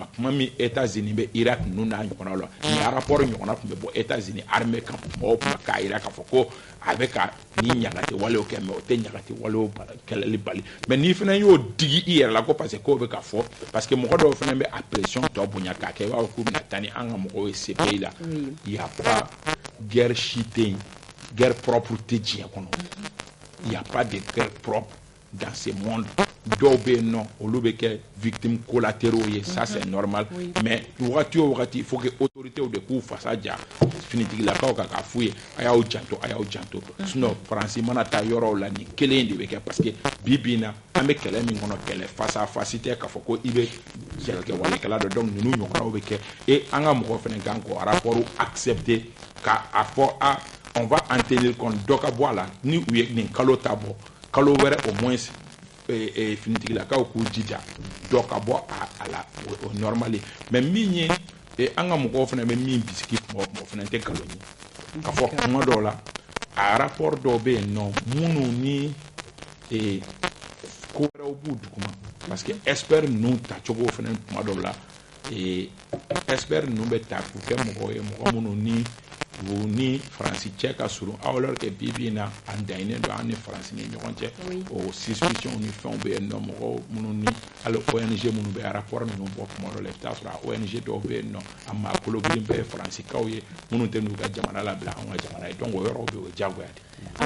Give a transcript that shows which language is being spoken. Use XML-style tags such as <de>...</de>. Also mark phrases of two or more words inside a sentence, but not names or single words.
<bm>kan kuma min États-Unis bɛ Irak ninnu n'a ɲɔgɔnnaw la ni rapport ɲɔgɔnna tun bɛ bɔ États-Unis armée kan mɔgɔw tun bɛ k'a jira k'a fɔ ko a bɛ ka ni ɲagati walew kɛ mais o tɛ ɲagati walew kɛlɛli bali mais n'i fana y'o digi i yɛrɛ la ko</bm> <fr>parce que</fr> <bm>k'o bɛ ka fɔ</bm> <fr>parce que</fr> <bm>mɔgɔ dɔw fana bɛ a pression tɔ bonya k'a kɛ i b'a fɔ k'u bɛna taa ni an ka mɔgɔw ye CPI la</bm> <fr>il y a pas guerre</fr> <bm>si tɛ yen</bm> <fr>guerre propre</fr> <bm>tɛ diɲɛ kɔnɔ</bm> <fr>il n'y a pas de guerre propre dans ce monde.</fr> <bm>Dɔw bɛ yen nɔ olu bɛ kɛ</bm> <fr>victimes collatéraux</fr> <bm>ye</bm> <fr>ça c'est normal mais</fr> <bm>wagati o wagati</bm> <fr>il faut que autorités de</fr> <bm>k'u fasa ja finitigilakaw kan k'a f'u ye a y'aw janto sinon Faransi mana taa yɔrɔw la nin kelen de bɛ kɛ</bm> <fr>parce que</fr> <bm>bi na an bɛ kɛlɛ min kɔnɔ kɛlɛ</bm> <fr>face à face</fr> <bm>tɛ k'a fɔ ko i bɛ jatigɛ walekɛla dɔ donc ninnu ɲɔgɔnnaw bɛ kɛ et an ka mɔgɔw fana kan k'o</bm> <fr>rapport accepter</fr> <bm>k'a fɔ</bm> <fr>on va en tenir compte</fr> <bm>dɔ ka bɔ a la ni u ye nin kalo ta bɔ kalo wɛrɛ</bm> <fr>au moins</fr> <bm>finitigilakaw k'u jija dɔ ka bɔ a la o normal ye mais min ye an ka mɔgɔw fana bɛ min bisiki kuma o fana tɛ nkalon ye ka fɔ kuma dɔw la a rapport dɔw bɛ yen nɔ minnu ni ko wɛrɛw b'u duguma</bm> <fr>parce que expert</fr> <bm>ninnu tacogo fana kuma dɔw la expert ninnu bɛ ta k'u kɛ mɔgɔw ye mɔgɔ minnu ni Faransi cɛ ka surun</bm> <fr>alors que</fr> <bm>bi na an daɲinen don an ni Faransi ni ɲɔgɔn cɛ o suspicion ni fɛnw bɛ yen nɔ mɔgɔw minnu ni hali ONG minnu bɛ rapport ninnu bɔ kuma dɔ la i bɛ taa sɔrɔ ONG dɔw bɛ yen nɔ a maakolo girin bɛɛ ye Faransikaw ye minnu tɛ n'u ka jamana labila an ka jamana ye donc o yɔrɔw bɛ o diyagoya de.</bm>